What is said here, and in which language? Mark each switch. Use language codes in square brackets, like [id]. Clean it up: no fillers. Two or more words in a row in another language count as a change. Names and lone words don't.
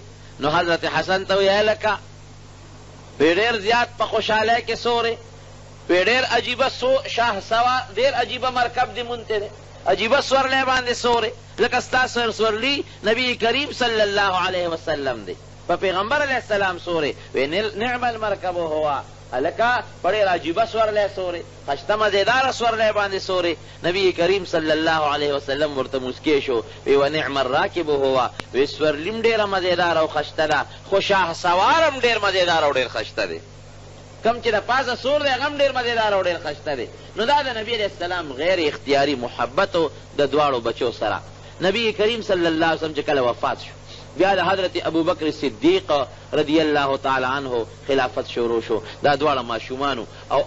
[ps] نو حضرت حسن ته ویې لکه په ډېر زیات په خوشحالۍ کې سورې، په ډېر عجیبه شاه سوا، ډېر عجیبه مرکب دې مونته دی، عجیبه سورلی باندې سورې لکه ستا سورلی نبی کریم [ar] صلی الله علیه وسلم [ps] دی، په پیغمبر [ar] علیه السلام [ps] سورې. [ar] وی نعم المرکب هو، [ps] هلکه په ډېر عجیبه سورلی سورې خشته مزېداره سورلی باندې سورې نبي کریم [ar] صلی الله علیه وسلم [ps] ورته مسکی شو وی [ar] ونعم الراکب هو [ps] وی سورلیم ډېره مزېداره او خشته ده خو شاه سوار هم ډېر مزېداره او ډېر خشته دی کم چې د پاسه سور دی هغه هم ډېر مزېداره او ډېر خشته دی نو دا د نبي [ar] علیه السلام [ps] غیر اختیاري محبت و د دواړو بچو سره نبی کریم [ar] صلی الله علیه وسلم [ps] چې کله وفات شو بیا د حضرت ابوبکر صدیق [ar] رضی الله تعالی عنه [ps] خلافت شروع شو دا دواړه ماشومانو او